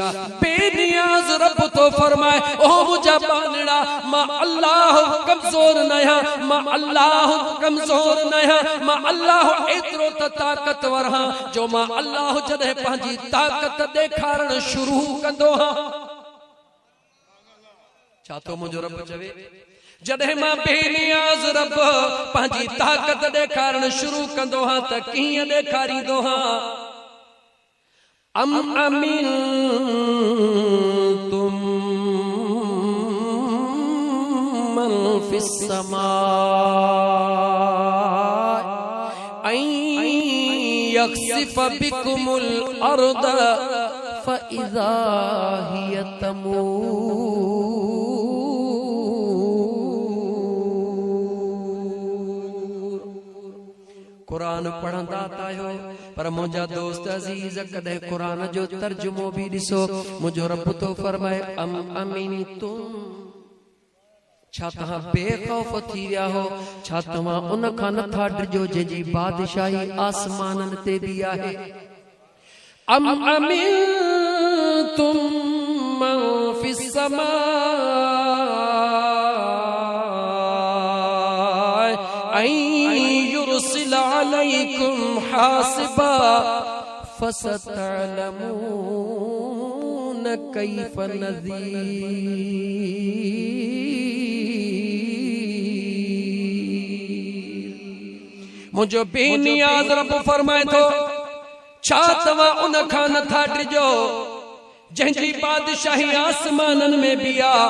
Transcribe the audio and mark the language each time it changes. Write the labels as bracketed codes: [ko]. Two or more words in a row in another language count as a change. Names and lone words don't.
[sd] बेनियाज़ रब तो फरमाए, ओ मुंहिंजा बानड़ा, मां अल्लाह कमज़ोर न आहियां, मां अल्लाह कमज़ोर न आहियां, मां अल्लाह एतिरो त ताक़तवर हां जो मां अल्लाह जॾहिं पंहिंजी ताक़त ॾेखारण शुरू कंदो हां। छा तो मुंहिंजो रब चवे, जॾहिं मां बेनियाज़ रब पंहिंजी ताक़त ॾेखारण शुरू कंदो हां त कीअं ॾेखारींदो हां? [ar] أأمنتم من في السماء أن يخسف بكم الأرض فإذا هي تمور. [sd] कुरान पढ़ंदा तायो पर मुंहिंजा दोस्त अज़ीज़ कॾहिं कुरान जो तर्जुमो भी ॾिसो। मुंहिंजो रब तो फरमाए [ar] أأمنتم, [sd] छा तव्हां बेखौफ थी विया हो? छा तव्हां उन खां नथा डिॼो जंहिंजी बादशाही आसमाननि ते बि आहे? [ar] أأمنتم من في السماء أن يرسل عليكم حاصبا فستعلمون كيف نذير. [sd] मुंहिंजो बेनियाज़ रब फरमाए थो, छा तव्हां उन खां नथा डिॼो जंहिंजी बादशाही आसमाननि में बि आहे?